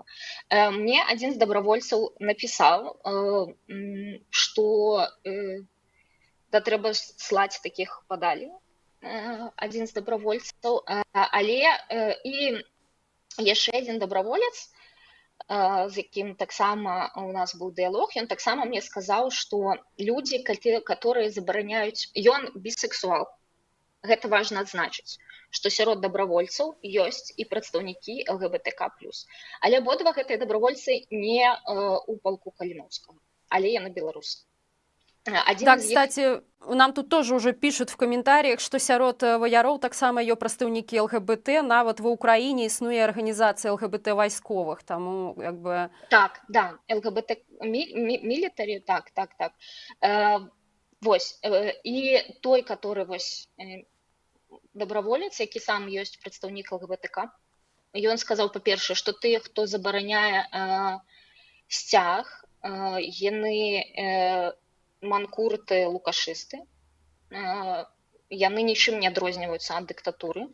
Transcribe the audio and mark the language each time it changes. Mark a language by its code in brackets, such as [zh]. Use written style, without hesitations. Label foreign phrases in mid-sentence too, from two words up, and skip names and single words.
[be] Мне адзін з добровольцаў напісаў, што да трэба слаць такіх падалі, адзін з добровольцаў, але і яшчэ адзін доброволец, з якім таксама у нас быў дыялог, ён таксама мне сказаў, што людзі, которые забараняюць, ён бісексуал. Гэта важна адзначыць, што сярод добровольцаў ёсць і прадстаўнікі ЛГБТК+. Але абодва гэтыя добровольцы не ў палку Каліноўскага, але яны беларусы. Да, [ru] кстати, нам тут тоже уже пишут в комментариях, что [be] сярод ваяроў таксама ёсць прадстаўнікі ЛГБТ, нават ва Ўкраіне існуе арганізацыя ЛГБТ вайсковых, таму як бы... Так, да, ЛГБТ мілітарі, так. Вось, і той, который вось доброволец, які сам ёсць прадстаўнік ЛГБТК, ён сказаў, па-першае, што тыя, хто забараняе сцяг, яны манкурты, лукашысты, яны нічым не адрозніваюцца ад дыктатуры.